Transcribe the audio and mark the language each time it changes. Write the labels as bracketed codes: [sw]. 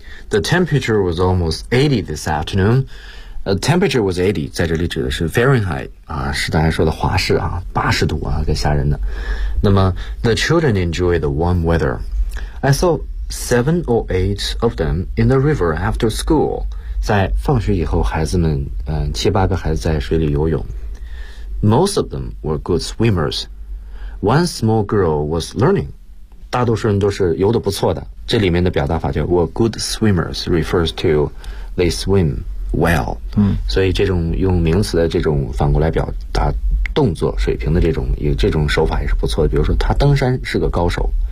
[en] The temperature was almost 80 this afternoon. Temperature was 80, [zh] 在这里指的是 [en] Fahrenheit, [zh] 是大家说的华氏啊，80度啊，给吓人的。那么 [en] the children enjoy the warm weather. I saw... 7 or 8 of them in the river after school. [zh] 在放学以后孩子们七八个孩子在水里游泳。 [en] Most of them were good swimmers. One small girl was learning. [zh] 大多数人都是游得不错的。这里面的表达法叫 [en] were good swimmers refers to they swim well. [zh] 所以这种用名词的这种反过来表达动作水平的这种有这种手法也是不错的。比如说他登山是个高手。